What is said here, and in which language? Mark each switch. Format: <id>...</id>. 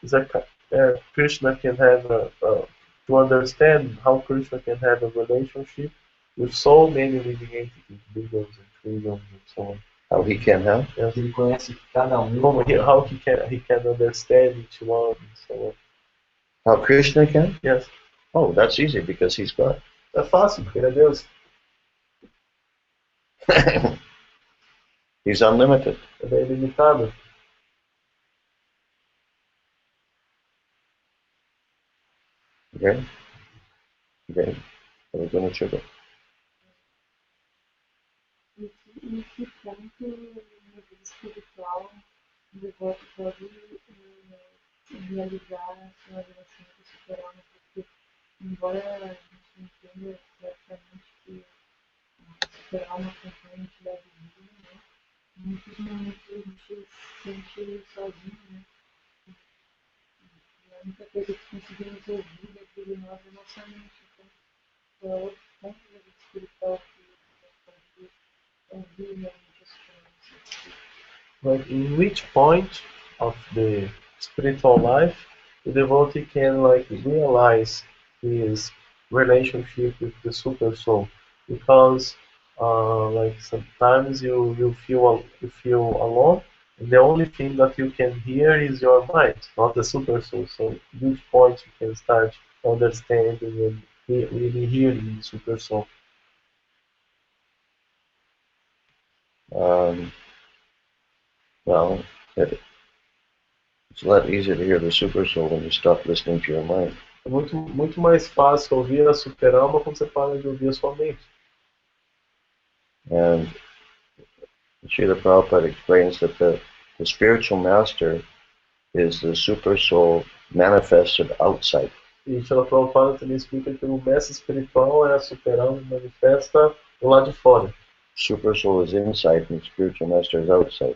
<en>Is that Krishna can have to understand how Krishna can have a relationship with so many living entities, billions and trillions and so on. How he can help? Yes.</en> <pt>Ele conhece cada</pt> <en>How he can understand each one and so on. How Krishna can? Yes. Oh, that's easy because he's God.</en> <pt>É fácil, porque ele é Deus.</pt> <en>He's unlimited.</en> <pt>Ele é ilimitado.</pt> <en>Okay? Okay. We're going to sugar.</en> <pt>Nesse ponto, no nível espiritual, o devoto pode realizar a sua relação com o super-alma, porque, embora a gente entenda claramente que o super-alma acompanha a entidade divina, né, em muitos momentos a gente se sente sozinho, né? E a única coisa que conseguimos ouvir dentro de nós é a nossa mente. Então, é outro ponto da vida espiritual que pode ouvir realmente a super-alma.</pt> <en>Like in which point of the spiritual life the devotee can like realize his relationship with the super soul, because like sometimes you feel alone, and the only thing that you can hear is your mind, not the super soul. So which point you can start understanding and really hearing the super soul. Well, it's a lot easier to hear the super soul when you stop listening to your mind.</en> <pt>É muito mais fácil ouvir a super-alma quando você para de ouvir a sua mente.</pt> <en>And Srila Prabhupada explains that the spiritual master is the super soul manifested outside.</en> <pt>E Srila Prabhupada também explica que o mestre espiritual é a super-alma manifesta do lado de fora.</pt> <en>Super soul is inside and spiritual master is outside.</en>